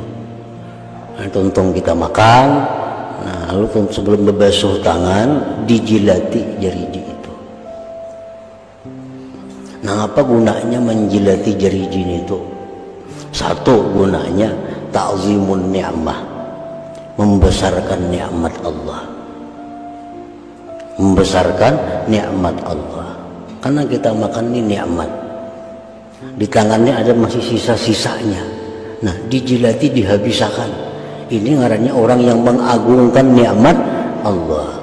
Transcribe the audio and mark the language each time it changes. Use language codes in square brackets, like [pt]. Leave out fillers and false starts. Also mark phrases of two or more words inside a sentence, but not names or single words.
[bjn] Nah, tuntung kita makan, nah lalu sebelum membasuh tangan dijilati jariji itu. Nah, apa gunanya menjilati jariji itu? [id] Satu gunanya [ar] تعظيم النعمة, [id] membesarkan nikmat Allah. Membesarkan nikmat Allah. Karena kita makan ini nikmat. Di tangannya ada masih sisa-sisanya. Nah, dijilati, dihabiskan. Ini ngarannya orang yang mengagungkan nikmat Allah.